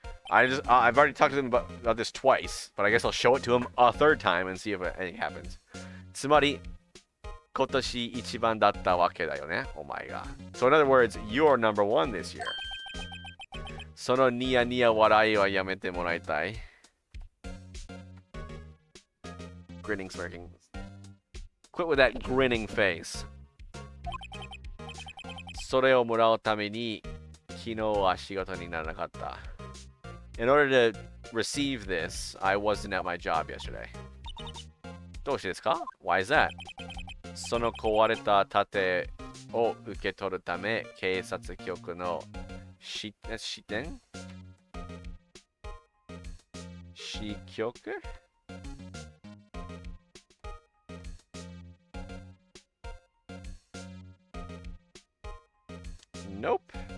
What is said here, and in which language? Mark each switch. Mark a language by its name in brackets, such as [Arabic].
[English] I've already talked to him about this twice, but I guess I'll show it to him a third time and see if anything happens. [Japanese] つまり、今年一番だったわけだよね、お前が。 [English] So in other words, you're number one this year. [Japanese] そのニヤニヤ笑いはやめてもらいたい。 [English] Grinning, smirking. Quit with that grinning face. [Japanese] それをもらうために、昨日は仕事にならなかった。 [English] In order to receive this, I wasn't at my job yesterday. [Japanese] どうしてですか? [English] Why is that? [Japanese] その壊れた盾を受け取るため、警察局の支店支局 Nope.